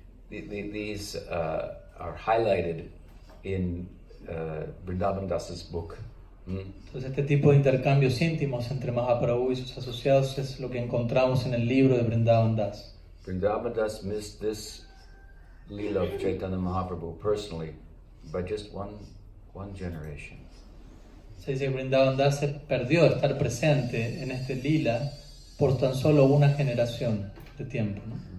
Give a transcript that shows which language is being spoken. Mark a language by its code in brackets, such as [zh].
[en] These are highlighted in Vrindavan Das's book. [es] Entonces este tipo de intercambios íntimos entre Mahaprabhu y sus asociados es lo que encontramos en el libro de Vrindavan Das. [en] Vrindavan Das missed this Lila of Chaitanya Mahaprabhu personally by just one generation. [es] Se dice que Vrindavan Das se perdió de estar presente en este lila por tan solo una generación de tiempo, ¿no?